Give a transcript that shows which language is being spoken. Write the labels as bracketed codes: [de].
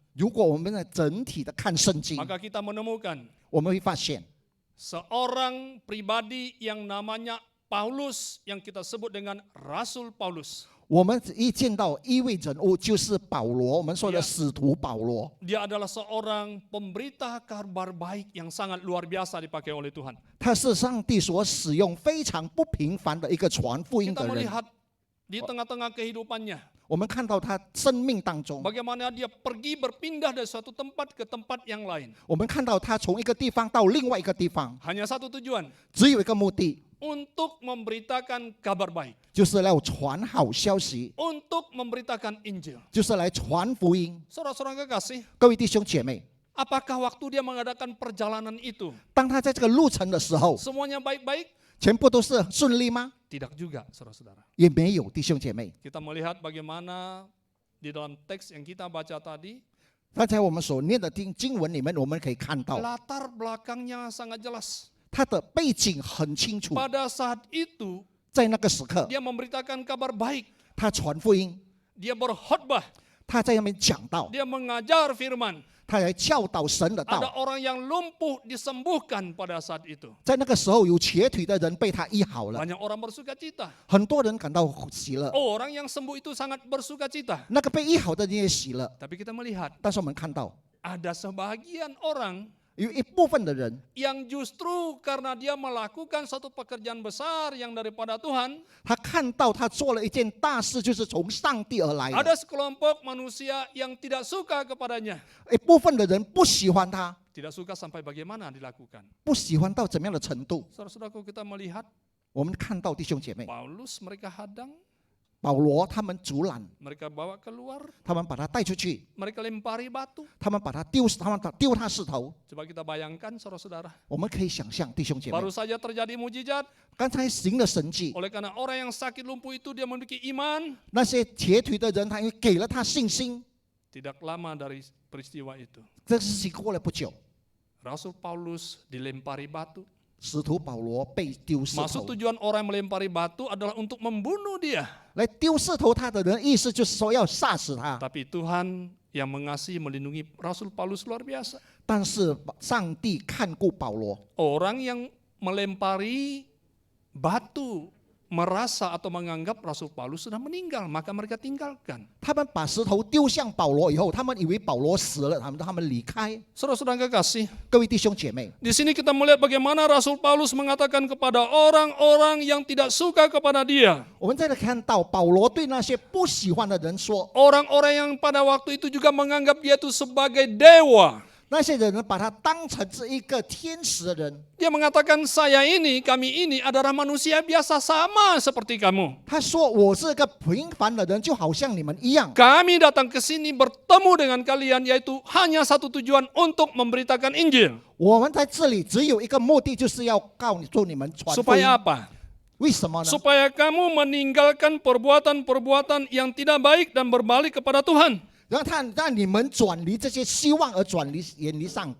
[zh] 如果我们的整体的看圣经， [id] maka kita menemukan [zh] 我们会发现， [id] seorang pribadi yang namanya Paulus, yang kita sebut dengan Rasul Paulus. [zh] 我们一见到一位人物就是保罗，我们说的 [id] Ya. [zh] 使徒保罗。 [id] Dia adalah seorang pemberita kabar baik yang sangat luar biasa dipakai oleh Tuhan. [zh] 他是上帝所使用非常不平凡的一个传福音 [id] Kita [zh] 的人。 [id] melihat di tengah-tengah kehidupannya, [zh] 我们看到他生命当中， [id] bagaimana dia pergi berpindah dari suatu tempat ke tempat yang lain. [zh] 我们看到他从一个地方到另外一个地方， [id] Hanya satu tujuan, [zh] 只有一个目的， [id] untuk memberitakan kabar baik, [zh] 就是来传好消息， [id] untuk memberitakan Injil. [zh] 就是来传福音。 [id] Saudara-saudara kekasih, [zh] 各位弟兄姐妹， [id] apakah waktu dia mengadakan perjalanan itu [zh] 当他在这个路程的时候， [id] semuanya baik-baik? [zh] 全部都是顺利吗？ [id] Tidak juga, saudara-saudara. [zh] 也没有，弟兄姐妹。 [id] Kita melihat bagaimana di dalam teks yang kita baca tadi, [zh] 刚才我们所念的经文里面，我们可以看到 [id] latar belakangnya sangat jelas. [zh] 他的背景很清楚。 [id] Pada saat itu, [zh] 在那个时刻， [id] dia memberitakan kabar baik, [zh] 他传福音， [id] dia berkhotbah, [zh] 他在那边讲道， [id] dia mengajar firman. [zh] 他来教导神的 [id] Ada [zh] 道。 [id] orang yang lumpuh disembuhkan pada saat itu. [zh] 在那个时候，有瘸腿的人被他医好了， [id] Banyak orang bersuka cita. [zh] 很多人感到喜乐。 [id] Orang yang sembuh itu sangat bersuka cita. [zh] 那个被医好的人也喜乐， [id] Tapi kita melihat [zh] 但是我们看到 [id] ada sebagian orang [zh] 有一部分的人， [id] yang justru karena dia melakukan satu pekerjaan besar yang daripada Tuhan, [zh] 他看到他做了一件大事，就是从上帝而来的。 [id] ada sekelompok manusia yang tidak suka kepadanya. [zh] 一部分的人不喜欢他， [id] Tidak suka sampai bagaimana dilakukan. [zh] 不喜欢到怎么样的程度？ [id] Saudara-saudaraku, kita melihat [zh] 我们看到弟兄姐妹， [id] Paulus mereka hadang, [zh] 保罗他们阻拦， [id] mereka bawa keluar, [zh] 他们把他带出去， [id] mereka lempari batu. [zh] 他们把他丢他石头。 [id] Coba kita bayangkan saudara-saudara. [zh] 我们可以想象弟兄姐妹， [id] Baru saja terjadi mujizat, [zh] 刚才行了神迹， [id] oleh karena orang yang sakit lumpuh itu dia memiliki iman. [zh] 那些瘸腿的人，他因为给了他信心， [id] Tidak lama dari peristiwa itu, [zh] 这事情过了不久， [id] Rasul Paulus dilempari batu. [zh] 使徒保罗被丢石 [id] Maksud [zh] 头。 [id] tujuan orang yang melempari batu adalah untuk membunuh dia. [zh] 来丢石头他的人，意思就是说要杀死他。 [id] Tapi Tuhan yang mengasihi melindungi Rasul Paulus luar biasa. [zh] 但是上帝看顾保罗， [id] Orang yang melempari batu merasa atau menganggap Rasul Paulus sudah meninggal, maka mereka tinggalkan. [zh] 他们把石头丢向保罗以后，他们以为保罗死了，他们离开。 [id] Saudara-saudara kekasih, [zh] 各位弟兄姐妹， [id] di sini kita melihat bagaimana Rasul Paulus mengatakan kepada orang-orang yang tidak suka kepada dia. [zh] 我们再来看到保罗对那些不喜欢的人说， [id] Orang-orang yang pada waktu itu juga menganggap dia itu sebagai dewa. [zh] 那些人把他当成是一个天使的人。 [id] Dia mengatakan kami ini adalah manusia biasa sama seperti kamu. [zh] 他说我是个平凡的人，就好像你们一样。 [id] Kami datang ke sini bertemu dengan kalian yaitu hanya satu tujuan untuk memberitakan Injil. [zh] 我们在这里只有一个目的，就是要告诉你们传福音。 [id] Supaya apa? [zh] 为什么呢？ [id] Supaya kamu meninggalkan perbuatan-perbuatan yang tidak baik dan berbalik kepada Tuhan. [zh] 让你们转离这些希望，而远离上